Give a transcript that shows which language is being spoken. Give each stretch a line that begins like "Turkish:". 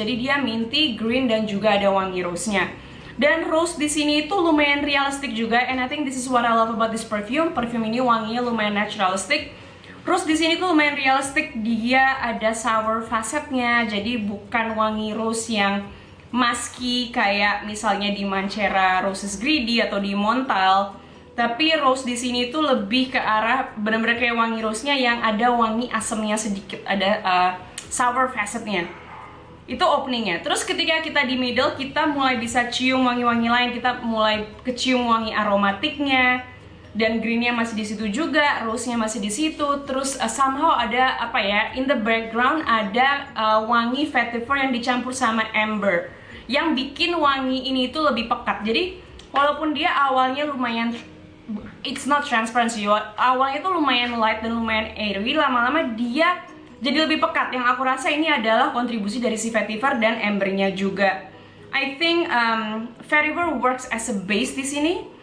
Indonesian: Jadi dia minty, green, dan juga ada wangi rose-nya. Dan rose di sini itu lumayan realistic juga,
English: and I think this is what I love about this perfume.
Indonesian: Perfume ini wanginya lumayan naturalistic. Rose di sini tuh lumayan realistic, dia ada sour facetnya. Jadi bukan wangi rose yang musky kayak misalnya di Mancera Roses Greedy atau di Montal. Tapi rose di sini tuh lebih ke arah bener-bener kayak wangi rose-nya yang ada wangi asemnya sedikit, ada sour facetnya. Itu openingnya. Terus ketika kita di middle, kita mulai bisa cium wangi-wangi lain. Kita mulai kecium wangi aromatiknya, dan greennya masih di situ juga, rose-nya masih di situ. Terus
English: somehow
Indonesian: ada
English: in the background
Indonesian: ada wangi vetiver yang dicampur sama amber, yang bikin wangi ini tuh lebih pekat. Jadi walaupun dia awalnya lumayan,
English: it's not transparent
Indonesian: sih, awalnya tuh lumayan light dan lumayan airy, lama-lama dia jadi lebih pekat. Yang aku rasa ini adalah kontribusi dari si vetiver dan embernya juga.
English: I think vetiver works as a base
Indonesian: di sini.